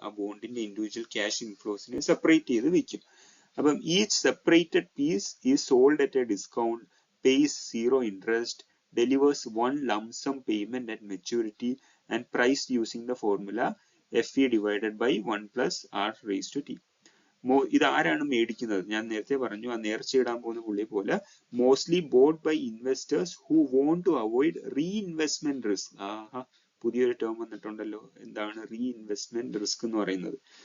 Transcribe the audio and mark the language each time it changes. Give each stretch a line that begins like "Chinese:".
Malayalam: ആ ബോണ്ടിന്റെ individual cash ഇൻഫ്ലോസിനെ separate ചെയ്ത് വെക്കും.
English: അപ്പം each separated piece is sold at a discount, pays 0 interest, delivers one lump sum payment at maturity and priced using the formula FE divided by 1+r raised to t.
Malayalam: ഇത് ആരാണ് മേടിക്കുന്നത്? ഞാൻ നേരത്തെ പറഞ്ഞു, ആ നേർച്ചയിടാൻ പോകുന്ന പുള്ളിയെ പോലെ
English: Mostly bought by investors who want to avoid reinvestment risk.
Malayalam: പുതിയൊരു ടേം വന്നിട്ടുണ്ടല്ലോ, എന്താണ് റീഇൻവെസ്റ്റ്മെന്റ് റിസ്ക് എന്ന് പറയുന്നത്?